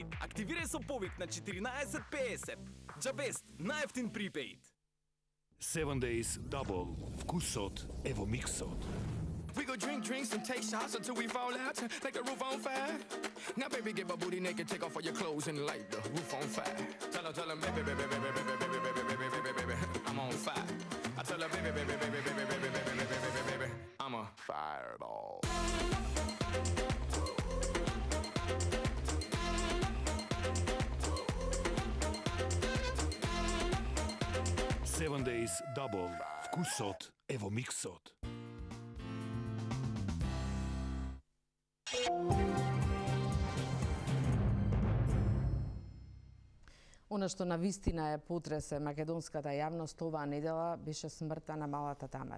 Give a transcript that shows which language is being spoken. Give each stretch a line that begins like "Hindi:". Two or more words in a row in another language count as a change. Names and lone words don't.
Macedonian: Активирај со повик на 1450. Джабест, најефтин припеид. 7 Days Double. Вкусот е во миксот.
English: We go drink drinks and take shots until we fall out like the roof on fire. Now baby get my booty naked, take off all your clothes and light the roof on fire. Tell her baby, baby, baby, baby, baby, baby, baby, baby, baby, I'm on fire. I tell her baby, baby, baby, baby, baby, baby, baby, baby, I'm a fireball.
Macedonian: 7 Days Double. Вкусот е во миксот. Она што навистина е потресе македонската јавност оваа недела беше смртта на малата Тамара.